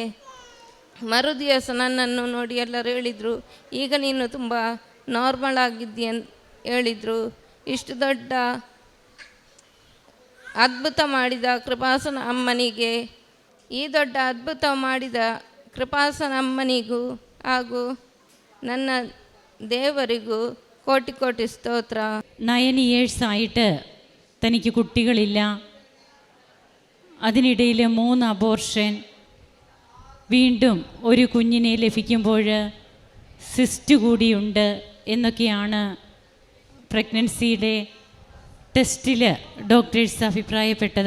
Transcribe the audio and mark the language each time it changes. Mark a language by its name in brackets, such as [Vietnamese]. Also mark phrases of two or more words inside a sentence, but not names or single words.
[Kannada] ಮರುದಿವಸ ನನ್ನನ್ನು ನೋಡಿ ಎಲ್ಲರೂ ಹೇಳಿದರು, ಈಗ ನೀನು ತುಂಬ ನಾರ್ಮಲ್ ಆಗಿದ್ದೀಯ ಅಂತ ಹೇಳಿದರು. ಇಷ್ಟು ದೊಡ್ಡ ಅದ್ಭುತ ಮಾಡಿದ ಕೃಪಾಸನ ಅಮ್ಮನಿಗೆ, ಈ ದೊಡ್ಡ ಅದ್ಭುತ ಮಾಡಿದ ಕೃಪಾಸನ ಅಮ್ಮನಿಗೂ ಹಾಗೂ ನನ್ನ ದೇವರಿಗೂ ಕೋಟಿ ಕೋಟಿ ಸ್ತೋತ್ರ. [Malayalam] 9 years ആയിട്ട് തനിക്ക് കുട്ടികളില്ല. അതിനിടയിൽ 3 അബോർഷൻ. വീണ്ടും ഒരു കുഞ്ഞിനെ ലഭിക്കുമ്പോൾ സിസ്റ്റ് കൂടിയുണ്ട് എന്നൊക്കെയാണ് പ്രഗ്നൻസിയുടെ ടെസ്റ്റിൽ ഡോക്ടേഴ്സ് അഭിപ്രായപ്പെട്ടത്.